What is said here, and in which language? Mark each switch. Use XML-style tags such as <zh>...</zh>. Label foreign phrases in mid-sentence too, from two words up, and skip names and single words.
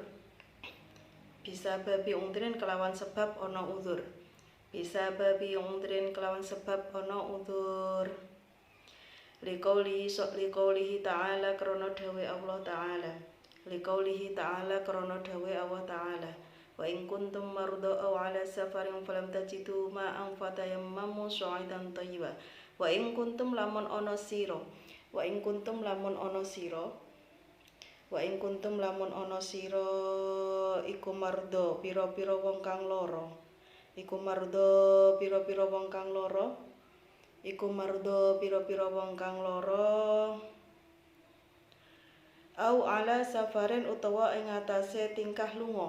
<jv>Bisa</jv> <ar>بسبب عذر</ar> <jv>kelawan sebab ana udzur. Bisa</jv> <ar>بسبب عذر</ar> <jv>kelawan sebab ana udzur.</jv> <ar>لقوله تعالى</ar> <jv>krana dawe Allah ta'ala.</jv> <ar>لقوله تعالى</ar> <jv>krana dawe Allah ta'ala.</jv> <ar>وإن كنتم مرضى أو على سفر فلم تجدوا ماء فتيمموا صعيدا طيبا. وإن كنتم</ar> <jv>lamun ana sira.</jv> <ar>وإن كنتم</ar> <jv>lamun ana sira.</jv> <ar>وإن كنتم</ar> <jv>lamun ana sira iku marda pira-pira wong kang lara. Iku marda pira-pira wong kang lara. Iku mardo pira-pira wong kang lara</jv> <ar>أو على سفر</ar> <jv>utawa ing atase tingkah lunga.</jv>